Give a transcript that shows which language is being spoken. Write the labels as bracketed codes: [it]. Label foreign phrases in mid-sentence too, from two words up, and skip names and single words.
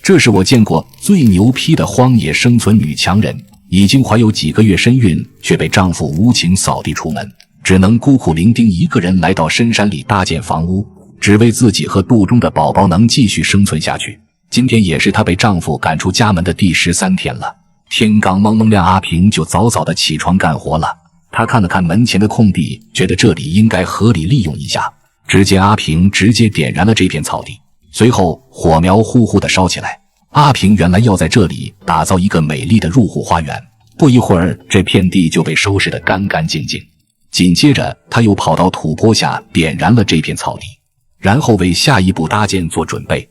[zh] 這是我見過最牛批的荒野生存女強人，已經懷有幾個月身孕，卻被丈夫無情掃地出門，只能孤苦伶仃一個人来到深山裡搭建房屋，只為自己和肚中的寶宝能繼續生存下去。今天也是她被丈夫趕出家門的第13天了。天刚蒙蒙亮，阿平就早早的起床幹活了。她看了看门前的空地，觉得這裡應該合理利用一下。只見阿平直接點燃了這片草地，隨後火苗呼呼地燒起來。阿平原來要在這裡打造一個美麗的入戶花園，不一會兒這片地就被收拾得乾乾淨淨。緊接着他又跑到土坡下點燃了這片草地，然後為下一步搭建做準備。